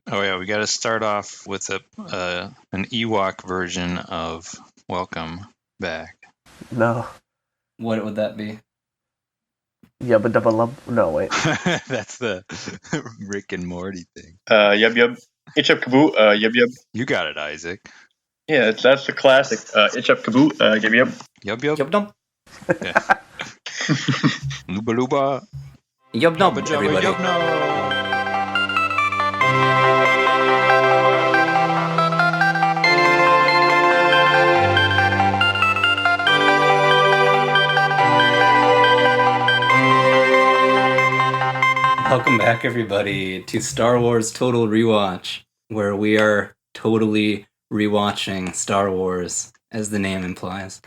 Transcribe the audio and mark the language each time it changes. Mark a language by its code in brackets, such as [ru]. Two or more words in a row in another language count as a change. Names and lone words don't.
[en] Oh yeah, we got to start off with an Ewok version of Welcome Back. No. What would that be? Yubba Dubba Lub. No, wait. That's the Rick and Morty thing. Yub Yub. Itch Up Kaboot. Yub Yub. You got it, Isaac. Yeah, that's the classic. Itch Up Kaboot. Yub Yub. Yub yub. Yub dum. Yeah. Luba luba. Yub dum, Jabba jabba everybody. yub no. Welcome back, everybody, to Star Wars Total Rewatch, where we are totally rewatching Star Wars, as the name implies.